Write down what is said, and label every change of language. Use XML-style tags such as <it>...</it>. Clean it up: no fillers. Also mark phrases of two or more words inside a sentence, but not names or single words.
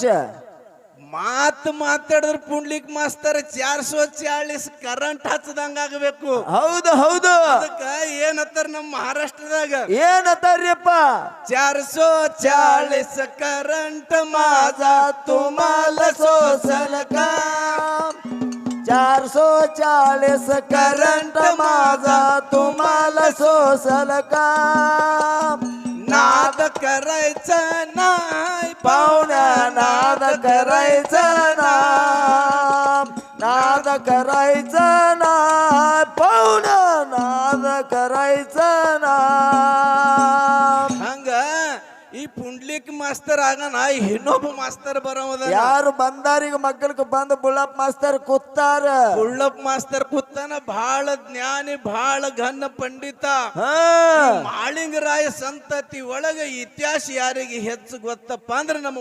<kn>ಮಾತಾಡಿದ್ರೆ ಪುಂಡ್ಲಿಕ್ ಮಾಸ್ತರ್ 440 ಕರೆಂಟ್ ಹಚ್ಚದಂಗ ಆಗಬೇಕು. ಹೌದು ಹೌದು, ಅದಕ್ಕ ಏನತ್ತಾರ ನಮ್ಮ ಮಹಾರಾಷ್ಟ್ರದಾಗ ಏನತ್ತಾರ್ಯಪ್ಪ</kn> <mr>440 करंट माझा तुम्हाला सोसल काम 440 करंट माझा तुम्हाला सोसल काम. नाद करायचं नाही पाहुण्या नाद करायचं नाम, नाद करायचं ना पाहुण्या नाद करायचं ना.</mr> <kn>ಹಂಗ ಈ ಪುಂಡ್ಲಿಕ್ ಮಾಸ್ತರ್ ಆಗನ ಇನ್ನೊಬ್ಬ ಮಾಸ್ತರ್ ಬರೋದ. ಯಾರು ಬಂದಾರೀಗ ಮಕ್ಕಳಿಗೆ ಬಂದು ಬುಳ್ಳಪ್ಪ ಮಾಸ್ತರ್ ಕೂತಾರ. ಬುಳ್ಳಪ್ಪ ಮಾಸ್ತರ್ ಕೂತಾನ ಬಹಳ ಜ್ಞಾನಿ ಬಹಳ ಘನ ಪಂಡಿತ. ಮಾಳಿಂಗರಾಯ ಸಂತತಿ ಒಳಗ ಇತಿಹಾಸ ಯಾರಿಗೆ ಹೆಚ್ಚು ಗೊತ್ತಪ್ಪ ಅಂದ್ರೆ ನಮ್ಮ</kn>